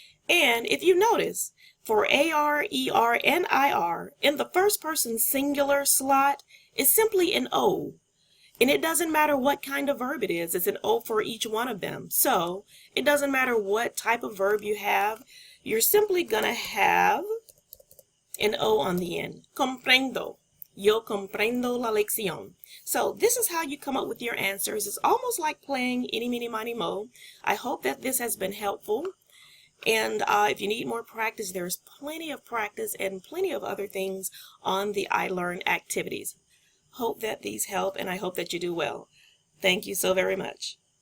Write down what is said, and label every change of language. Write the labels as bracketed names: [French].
[English] And if you notice, for AR, ER, and IR, in the first person singular slot, it's simply an O. And it doesn't matter what kind of verb it is. It's an O for each one of them. So it doesn't matter what type of verb you have. You're simply going to have an O on the end. [Spanish] Comprendo. Yo comprendo la lección. [English] So this is how you come up with your answers. It's almost like playing Eeny, Meeny, Miny, Mo. I hope that this has been helpful. And if you need more practice, there's plenty of practice and plenty of other things on the iLearn activities. Hope that these help, and I hope that you do well. Thank you so very much.